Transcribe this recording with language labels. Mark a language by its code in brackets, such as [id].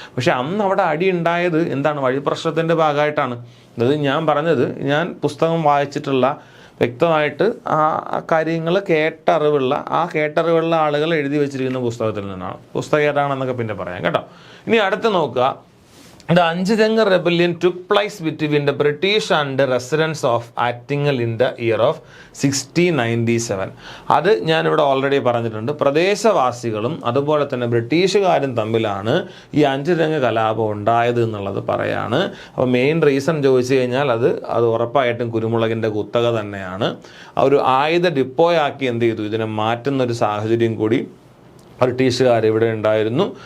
[ml] പക്ഷെ അന്ന് അവിടെ അടി ഉണ്ടായത് എന്താണ്? വഴി പ്രശ്നത്തിൻ്റെ ഭാഗമായിട്ടാണ്. അത് ഞാൻ പറഞ്ഞത്, ഞാൻ പുസ്തകം വായിച്ചിട്ടുള്ള വ്യക്തമായിട്ട് ആ കാര്യങ്ങൾ കേട്ടറിവുള്ള ആളുകൾ എഴുതി വെച്ചിരിക്കുന്ന പുസ്തകത്തിൽ നിന്നാണ്. പുസ്തകം ഏതാണെന്നൊക്കെ പിന്നെ പറയാം കേട്ടോ. ഇനി അടുത്ത് നോക്കുക. [en] The Anjidanga rebellion took place between the British and the residents of Attingal in the year of 1697. [ml] അത് ഞാനിവിടെ ഓൾറെഡി പറഞ്ഞിട്ടുണ്ട്. പ്രദേശവാസികളും അതുപോലെ തന്നെ ബ്രിട്ടീഷുകാരും തമ്മിലാണ് ഈ അഞ്ചുതെങ്ങ് കലാപം ഉണ്ടായത് എന്നുള്ളത് പറയാണ്. അപ്പോൾ മെയിൻ റീസൺ ചോദിച്ചു കഴിഞ്ഞാൽ അത് ഉറപ്പായിട്ടും കുരുമുളകിൻ്റെ കുത്തക തന്നെയാണ്. ഒരു ആയുധ ഡിപ്പോയാക്കി എന്ത് ചെയ്തു, ഇതിനെ മാറ്റുന്നൊരു സാഹചര്യം കൂടി ബ്രിട്ടീഷുകാർ ഇവിടെ ഉണ്ടായിരുന്നു.